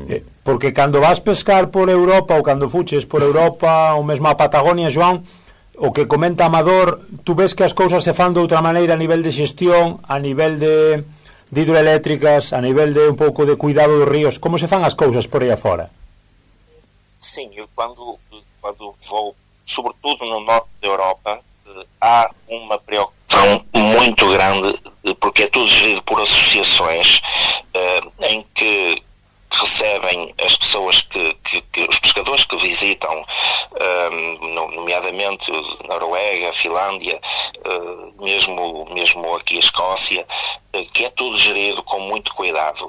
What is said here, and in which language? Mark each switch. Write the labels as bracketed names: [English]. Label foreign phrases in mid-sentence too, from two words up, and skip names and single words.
[Galician] Porque cando vas pescar por Europa, ou cando fuches por Europa, ou mesmo a Patagonia, Joan, o que comenta Amador, tú ves que as cousas se fan de outra maneira a nivel de xestión, a nivel de hidroeléctricas, a nivel de un pouco de cuidado dos ríos. Como se fan as cousas por aí afora? [Portuguese] Sim, eu quando vou, sobretudo no norte da Europa, há uma preocupação muito grande, porque é tudo gerido por associações em que recebem as pessoas os pescadores que visitam, nomeadamente Noruega, Finlândia, mesmo aqui a Escócia, que é tudo gerido com muito cuidado.